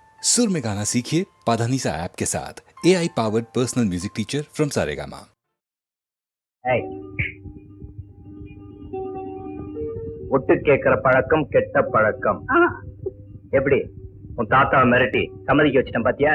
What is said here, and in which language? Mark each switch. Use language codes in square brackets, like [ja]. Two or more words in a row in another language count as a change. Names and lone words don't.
[hi] सुर में गाना सीखिए पाधानीसा ऐप के साथ। [en] AI powered personal music teacher from Saregama. [ta] ஒட்டு கேட்கிற பழக்கம் கெட்ட பழக்கம். எப்படி உன் தாத்தா மிரட்டி சம்மதிக்க வச்சிட்டேன் பாத்தியா?